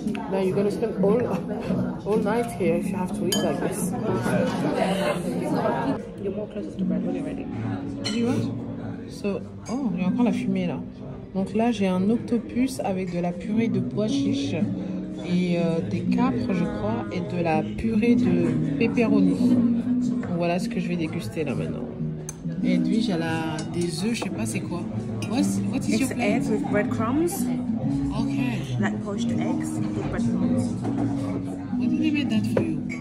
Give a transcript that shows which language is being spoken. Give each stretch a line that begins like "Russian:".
English: Now you're gonna spend all night here if you have to eat like this. You're more closer to bread when you're ready. You want?
French: So, oh, il y a encore la fumée là. Donc là, j'ai un octopus avec de la purée de pois chiches et des capres, je crois, et de la purée de pepperoni. Donc voilà ce que je vais déguster là maintenant. Et puis j'ai des œufs, je sais pas c'est quoi.
English: What is your plate? Eggs with breadcrumbs. Okay. Like poached eggs with breadcrumbs. What did he make that for you?